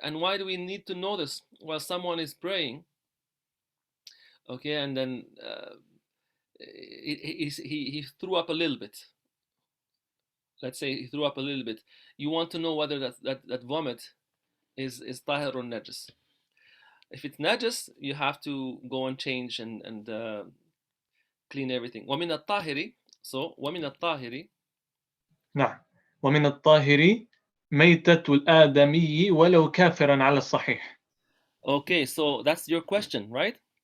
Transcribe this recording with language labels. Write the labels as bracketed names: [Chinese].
[English] And why do we need to know this? Well, someone is praying, okay, and then he threw up a little bit. Let's say he threw up a little bit. You want to know whether that vomit is tahir or najis. If it's najis, you have to go and change and clean everything. [Arabic] ومن الطاهر. So ومن الطاهر. نعم. ومن الطاهر ميتة الآدمي ولو كافرا على الصحيح. [English] Okay, so that's your question, right?